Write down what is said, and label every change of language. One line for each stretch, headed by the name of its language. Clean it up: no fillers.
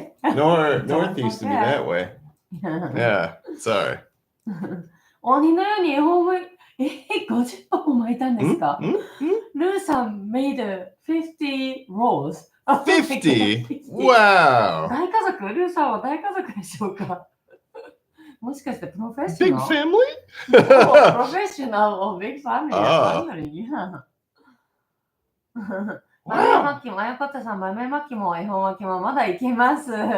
English: Northeast would be that way. Yeah, sorry.
Japanese: 鬼のように恵方巻き、50本も巻いたんですか？
English: ルーさん made 50 rolls. 50? Wow.
Japanese: 大家族？ルーさんは大家族でしょうか？もしかしてプロフェッショ
English: Big
Japanese: ナル？
English: family?
Japanese: プロフェッショナル
English: or big family? Yeah.
Japanese: 豆巻きも、あやこたさん、豆巻きも恵方巻きもまだいけます。